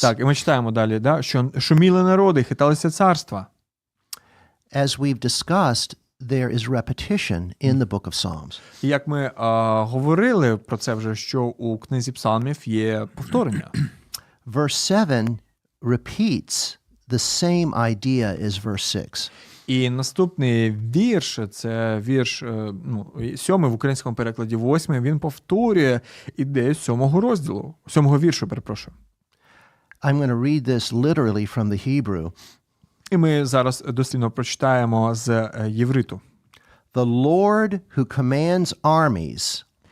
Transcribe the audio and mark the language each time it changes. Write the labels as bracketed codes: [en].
[uk] Так, і ми читаємо далі, що шуміли народи, хиталися царства. [en] As we've discussed, there is repetition in the book of Psalms. [uk] І як ми говорили про це вже, що у книзі Псалмів є повторення. [en] Verse 7 repeats the same idea as verse 6. [uk] І наступний вірш, це вірш 7 в українському перекладі 8, він повторює ідею 7 розділу, 7 віршу, перепрошую. [en] I'm going to read this literally from the Hebrew. [uk] І ми зараз дослівно прочитаємо з євриту. [en] The Lord who commands armies.